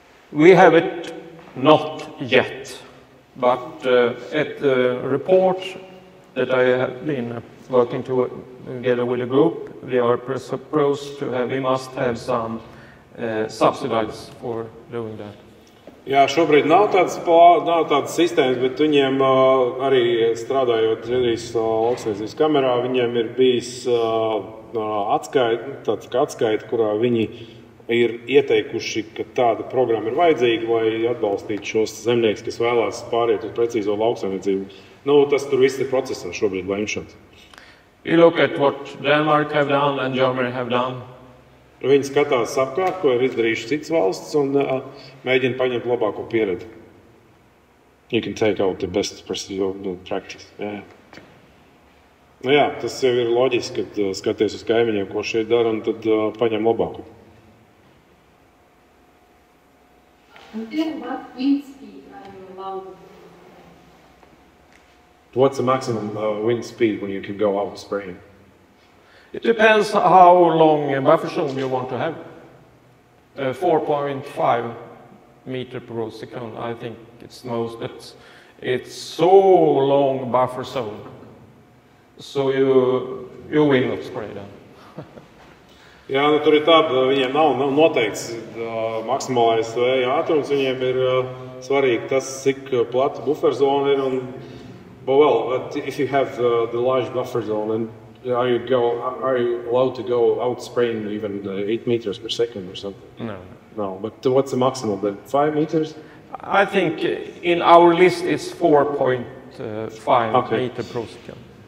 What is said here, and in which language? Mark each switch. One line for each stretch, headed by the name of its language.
English: We have it not yet, but at the report that I have been working together with a group, we are supposed to have, we must have some subsidies for doing that.
Latvian: Jā, šobrīd nav tādas sistēmas, bet viņiem arī strādājot Zviedrijas lauksaimniecības kamerā, viņiem ir bijis atskaita, kurā viņi ir ieteikuši, ka tāda programma ir vajadzīga, lai atbalstītu šos zemniekus, kas vēlās pāriet uz precīzo lauksaimniecību. Tas tur viss ir procesā šobrīd lemšanas.
English: We look at what Denmark have done and Germany have done.
Latvian: Viņi skatās apkārt, ko ir izdarījuši citas valsts un mēģina paņemt labāko pieredzi.
English: You can take out the best practice.
Latvian: Jā. Jā, tas jau ir loģiski, kad skaties uz kaimiņiem, ko šeit dara, un tad paņem labāko.
English: What wind speed are you allowed? What's the maximum wind speed when you can go out spraying? It depends how long a buffer zone you want to have. 4.5 meter per second, I think it's most, but it's so long buffer zone, so you will not spray them.
Latvian: Jā, tur ir tāda, viņiem nav noteikts maksimālais vēja ātrums, viņiem ir svarīgi tas, cik plata bufferzona ir.
English: Well, if you have the large buffer zone, and are you allowed to go out spraying even 8 meters per second or something? No. But what's the maximum then? 5 meters? I think in our list it's 4.5 meter per second.